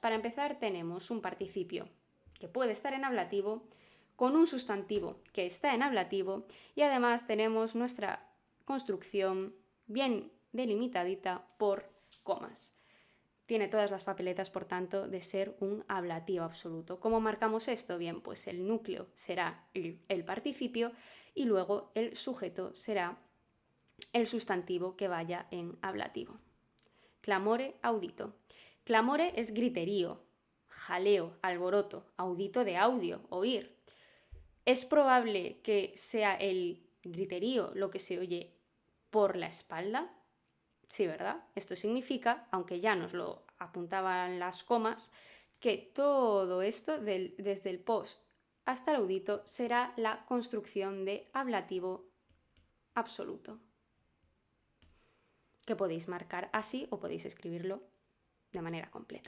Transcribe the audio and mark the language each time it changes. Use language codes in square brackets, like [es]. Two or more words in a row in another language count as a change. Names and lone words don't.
[es] Para empezar, tenemos un participio que puede estar en ablativo, con un sustantivo que está en ablativo, y además tenemos nuestra construcción bien delimitadita por comas. Tiene todas las papeletas, por tanto, de ser un ablativo absoluto. ¿Cómo marcamos esto? Bien, pues el núcleo será el participio y luego el sujeto será el sustantivo que vaya en ablativo. [la] Clamore, audito. [es] Clamore es griterío, jaleo, alboroto, audito de audio, oír. Es probable que sea el griterío lo que se oye por la espalda. Sí, ¿verdad? Esto significa, aunque ya nos lo apuntaban las comas, que todo esto desde el post hasta el audito será la construcción de ablativo absoluto, que podéis marcar así o podéis escribirlo de manera completa.